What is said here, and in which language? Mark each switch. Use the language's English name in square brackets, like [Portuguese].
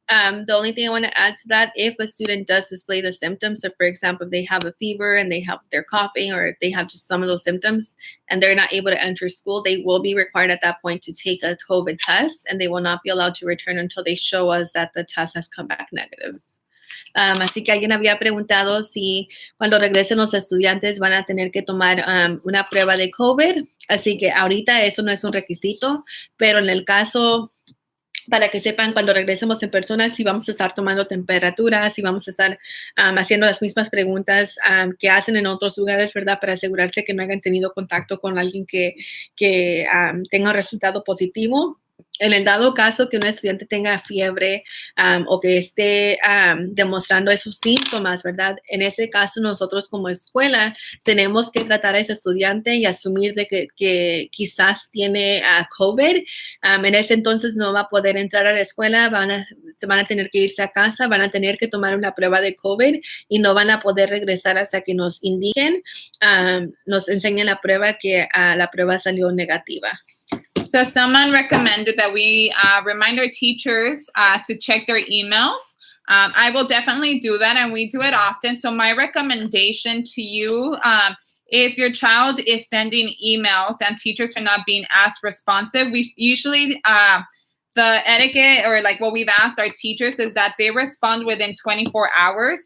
[English] The only thing I want to add to that, if a student does display the symptoms, so for example, if they have a fever and they're coughing, or if they have just some of those symptoms and they're not able to enter school, they will be required at that point to take a COVID test, and they will not be allowed to return until they show us that the test has come back negative. [Spanish] Así que alguien había preguntado si cuando regresen los estudiantes van a tener que tomar una prueba de COVID. Así que ahorita eso no es un requisito, pero en el caso, para que sepan, cuando regresemos en persona, si vamos a estar tomando temperaturas, si vamos a estar haciendo las mismas preguntas que hacen en otros lugares, ¿verdad? Para asegurarse que no hayan tenido contacto con alguien que tenga un resultado positivo. En el dado caso que un estudiante tenga fiebre o que esté demostrando esos síntomas, ¿verdad? En ese caso, nosotros como escuela tenemos que tratar a ese estudiante y asumir de que quizás tiene COVID. En ese entonces no va a poder entrar a la escuela, se van a tener que irse a casa, van a tener que tomar una prueba de COVID y no van a poder regresar hasta que nos indiquen, nos enseñen la prueba que la prueba salió negativa. [English] So someone recommended that we remind our teachers to check their emails. I will definitely do that, and we do it often. So my recommendation to you, if your child is sending emails and teachers are not being as responsive, we usually the etiquette, or like what we've asked our teachers, is that they respond within 24 hours.